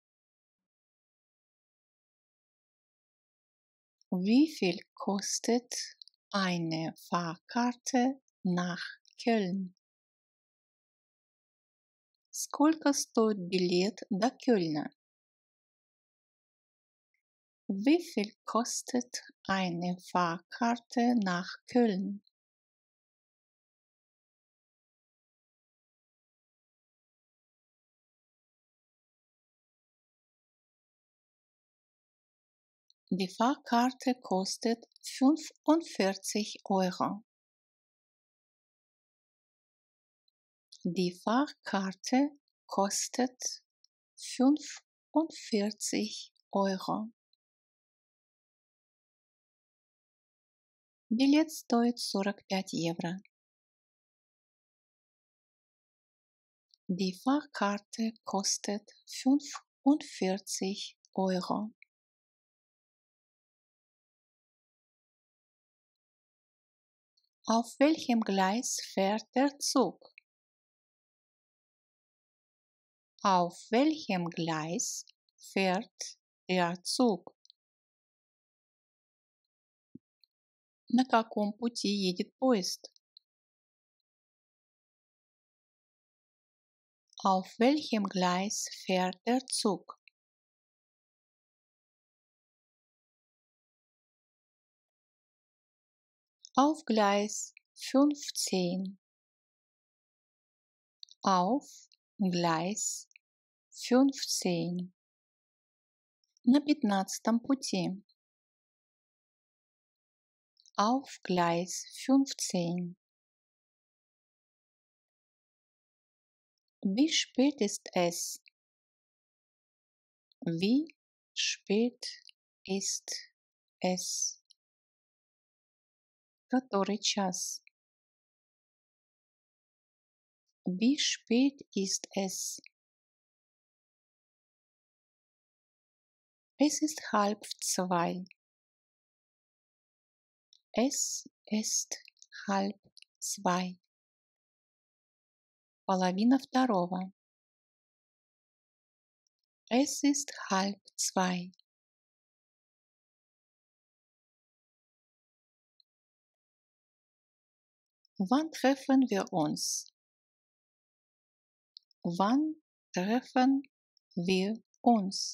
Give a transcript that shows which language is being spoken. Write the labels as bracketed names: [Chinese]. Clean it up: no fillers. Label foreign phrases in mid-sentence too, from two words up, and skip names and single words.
[German] Wie viel kostet eine Fahrkarte nach Кёльн? [Russian] Сколько стоит билет до Кёльна? [German] Wie viel kostet eine Fahrkarte nach Köln? Die Fahrkarte kostet 45 Euro. Die Fahrkarte kostet 45 Euro. [Russian] Билет стоит 45 евро. [German] Die Fahrkarte kostet 45 Euro. Auf welchem Gleis fährt der Zug? Auf welchem Gleis fährt der Zug? [Russian] На каком пути едет поезд? [German] Auf welchem Gleis fährt der Zug? Auf Gleis 15. Auf Gleis 15. [Russian] На 15-м пути. [German] Auf Gleis 15. Wie spät ist es? Wie spät ist es? [Russian] Который час? [German] Wie spät ist es? Es ist 1:30. Es ist 1:30. [Russian] Половина второго. [German] Es ist 1:30. Wann treffen wir uns? Wann treffen wir uns?